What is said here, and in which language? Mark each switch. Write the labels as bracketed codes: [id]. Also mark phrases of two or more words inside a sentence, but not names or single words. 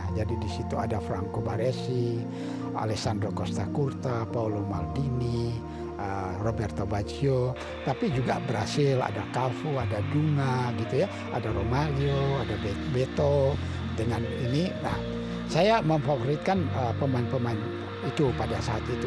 [id] Jadi di situ ada Franco Baresi, Alessandro Costa Curta, Paolo Maldini, Roberto Baggio. Tapi juga Brasil, ada Cafu, ada Dunga gitu ya, ada Romario, ada Beto. Dengan ini, nah saya memfavoritkan pemain-pemain itu pada saat itu.